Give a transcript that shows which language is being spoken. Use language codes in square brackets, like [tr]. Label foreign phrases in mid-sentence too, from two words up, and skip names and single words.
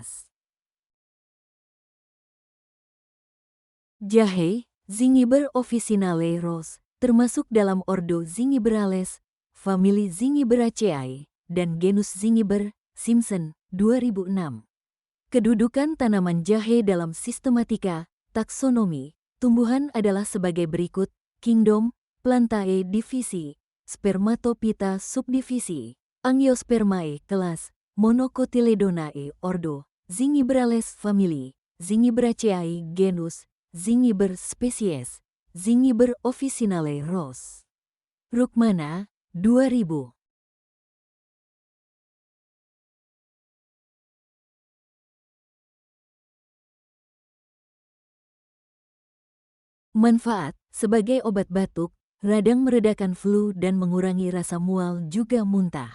[id] Jahe, Zingiber officinale Ross, termasuk dalam ordo Zingiberales, famili Zingiberaceae, dan genus Zingiber, Simpson, 2006. Kedudukan tanaman jahe dalam sistematika, taksonomi, tumbuhan adalah sebagai berikut, Kingdom, Plantae divisi, Spermatophyta subdivisi, Angiospermae kelas, Monocotyledonae ordo, Zingiberales famili, Zingiberaceae genus, Zingiber spesies, Zingiber officinale Ross. Rukmana, 2000. Manfaat sebagai obat batuk, radang meredakan flu dan mengurangi rasa mual juga muntah.